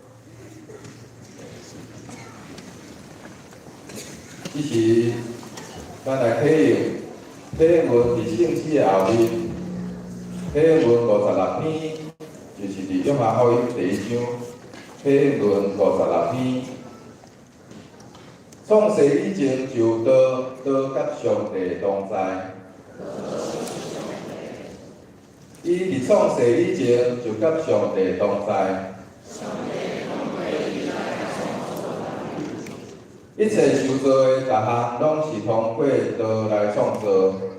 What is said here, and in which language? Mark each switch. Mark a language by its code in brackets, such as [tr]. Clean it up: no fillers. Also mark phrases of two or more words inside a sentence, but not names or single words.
[nan] 这是咱来体验，体验文伫圣诗的后面，体验文56篇，就是伫约翰福音第1章，体验文56篇。创世以前就道甲上帝同在，伊伫创世以前就甲上帝同在。一切受造的，逐项拢是通过道来创造。